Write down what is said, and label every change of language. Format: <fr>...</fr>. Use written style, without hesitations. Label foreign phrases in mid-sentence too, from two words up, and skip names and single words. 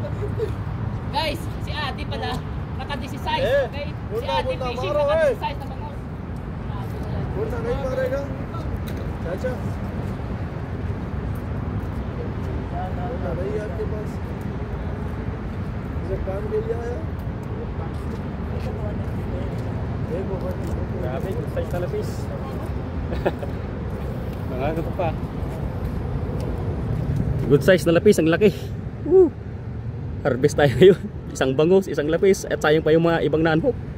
<tl>Guys, si Ate pala naka-16, okay? Si Ate fishing naka-16 na bangus.</tl> <hi>चाचा नहीं आपके पास जब काम के लिए आया</hi> <tl>Grabe,</tl> <en>good size</en> <tl>na lapis. Mga ito pa.</tl> <en>Good size</en> <tl>na lapis, ang laki. Woo! Harvest tayo ngayon. Isang bangus, isang lapis, at sayang pa yung mga ibang nanhok.</tl>